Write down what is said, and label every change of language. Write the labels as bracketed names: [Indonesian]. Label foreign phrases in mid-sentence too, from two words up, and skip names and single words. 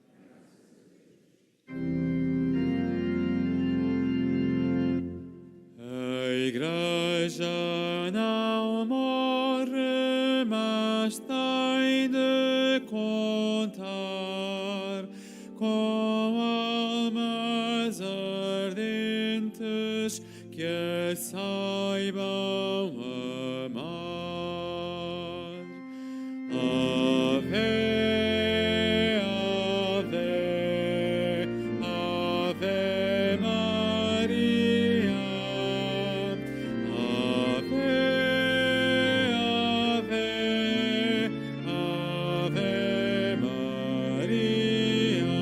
[Portuguese] A Igreja não morre, mas tem de contar com almas ardentes que a saibam amar. [Latin] Ave, Ave, Ave Maria. Ave, Ave, Ave Maria.